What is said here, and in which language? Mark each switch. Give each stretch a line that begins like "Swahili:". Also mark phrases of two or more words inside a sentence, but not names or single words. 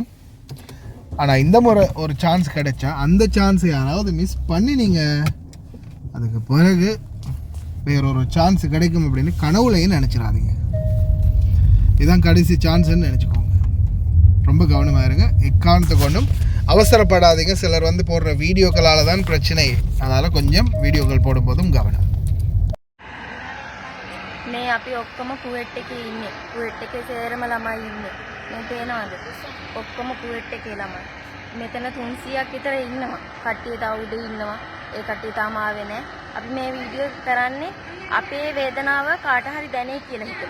Tamil: ஆனால் இந்த முறை ஒரு சான்ஸ் கிடைச்சா அந்த சான்ஸை யாராவது மிஸ் பண்ணி நீங்கள் அதுக்கு பிறகு வேறொரு சான்ஸ் கிடைக்கும் அப்படின்னு கனவுலையும் நினச்சிடாதீங்க. இதுதான் கடைசி சான்ஸ்ன்னு நினச்சிக்கோங்க. ரொம்ப கவனமாக இருங்க, எக்காரணத்தை கொண்டும் அவசரப்படாதீங்க. சிலர் வந்து போடுற வீடியோக்களால் தான் பிரச்சனை, அதனால் கொஞ்சம் வீடியோக்கள் போடும்போதும் கவனம்.
Sinhala: මේ අපි ඔක්කොම කුවෙට් එකේ ඉන්නේ. කුවෙට් එකේ සේරම ළමයි ඉන්නේ. මේ පේනවද? ඔක්කොම කුවෙට් එකේ ළමයි. මෙතන 300ක් විතර ඉන්නවා. කට්ටිය තව උඩ ඉන්නවා. ඒ කට්ටිය තාම ආවේ නැහැ. අපි මේ වීඩියෝ කරන්නේ අපේ වේදනාව කාට හරි දැනේ කියලා හිතලා.